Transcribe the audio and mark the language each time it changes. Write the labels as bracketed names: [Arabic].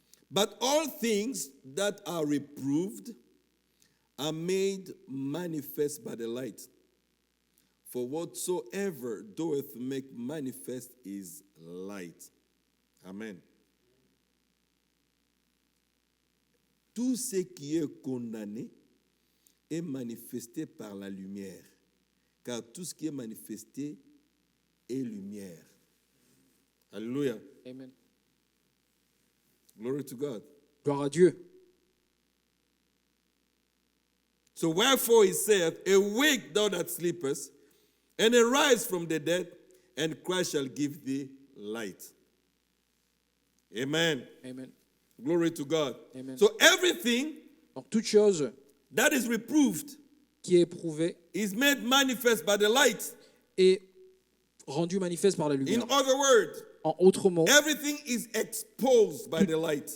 [English] But all things that are reproved are made manifest by the light. For whatsoever doeth make manifest is light. Amen. [French] Tout ce qui est condamné est manifesté par la lumière, car tout ce qui est manifesté est lumière. Alléluia. Amen. [English] Glory to God. [French] Gloire à Dieu. [English] So wherefore he saith, awake thou that sleepest, and arise from the dead, and Christ shall give thee light. Amen. Amen. Glory to God. Amen. So everything [French] Donc toute chose [English] that is reproved [French] qui est éprouvée [English] is made manifest by the light. [French] est rendue manifeste par la [English] In [French] lumière. [English] other words, [French] En autres mots, [English] everything is exposed by the light.